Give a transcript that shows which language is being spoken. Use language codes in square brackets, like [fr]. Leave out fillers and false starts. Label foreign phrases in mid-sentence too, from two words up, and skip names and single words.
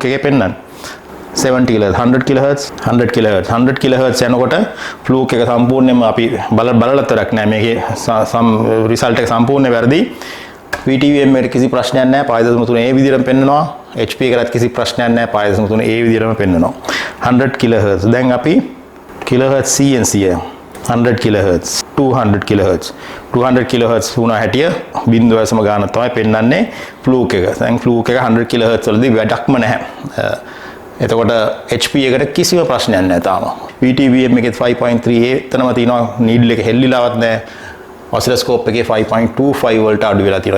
[si] එකේ පෙන්නන්නේ 70 kilohertz 100 kilohertz යනකොට ෆ්ලූක් එක සම්පූර්ණයෙන්ම අපි බලලා තරක් නෑ මේකේ රිසල්ට් එක සම්පූර්ණ වැරදි VTVM එකට කිසි ප්‍රශ්නයක් නෑ 5.3 ඒ විදිහටම පෙන්නනවා HP එකකට කිසි ප්‍රශ්නයක් නෑ 5.3 ඒ විදිහටම පෙන්නනවා 100 kilohertz දැන් අපි kilohertz CNC 100 kilohertz 200 kilohertz වුණා හැටිය බිඳුව සම ගාන තමයි පෙන්නන්නේ ෆ්ලූක් එක දැන් ෆ්ලූක් එක 100 kilohertz වලදී වැඩක්ම නැහැ එතකොට HP එකට කිසිම ප්‍රශ්නයක් නැහැ තාම. VTVM එකේ 5.3 එතනම තියෙනවා නීඩල් එක හෙල්ලිලාවත් නැහැ. ඔසිලොස්කෝප් එකේ 5.25 වලට අඩු වෙලා තියෙනවා.